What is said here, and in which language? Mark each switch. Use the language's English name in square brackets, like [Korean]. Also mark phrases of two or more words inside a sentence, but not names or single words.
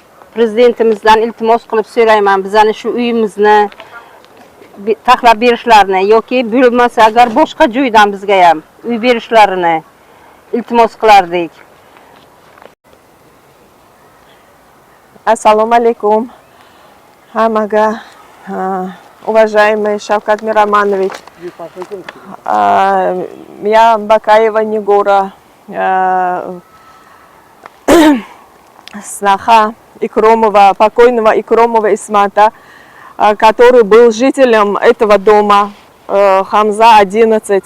[Uzbek] Prezidentimizdan iltimos qilib so'rayman, bizani shu uyimizni taxlab berishlarini yoki bo'lmasa agar boshqa joydan bizga ham uy berishlarini iltimos qilardik. Assalomu alaykum. Hammaga уважаемый Shavkat Miromonovich. [Russian] Я Бакаева Нигора, сноха Икромова, покойного Икромова Исмата, который был жителем этого дома, Хамза 11.